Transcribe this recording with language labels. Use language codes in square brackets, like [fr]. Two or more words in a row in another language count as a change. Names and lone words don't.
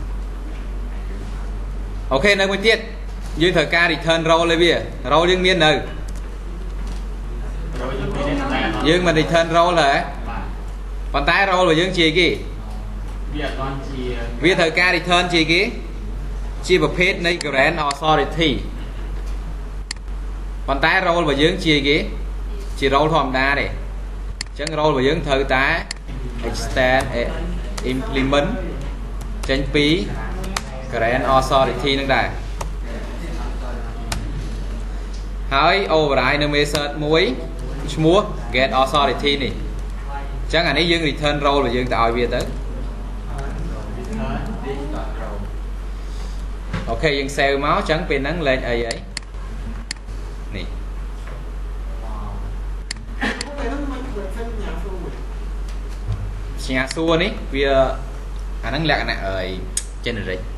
[km] អូខេនៅមួយទៀតយើងត្រូវការ [en] return role [km] ឲ្យវា role យើងមាននៅយើងមិន return role ដែរប៉ុន្តែ role របស់យើងជាគេវាអត់បានជាវាត្រូវការ return ជាគេជាប្រភេទនៃ [en] grant authority [km] ប៉ុន្តែ role របស់យើងជាគេជា role ធម្មតាទេអញ្ចឹង role របស់យើងត្រូវតែ [en] extend implement [km] ចេញពី [en] grant authority [km] នឹងដែរហើយ override នៅ method មួយឈ្មោះ [en] get authority [km] នេះអញ្ចឹងអានេះយើង return role របស់យើងទៅឲ្យវាទៅ អូខេយើង save មកអញ្ចឹងពេលហ្នឹងលេខអីនេះសញ្ញាសួរនេះវាអាហ្នឹងលក្ខណៈgeneric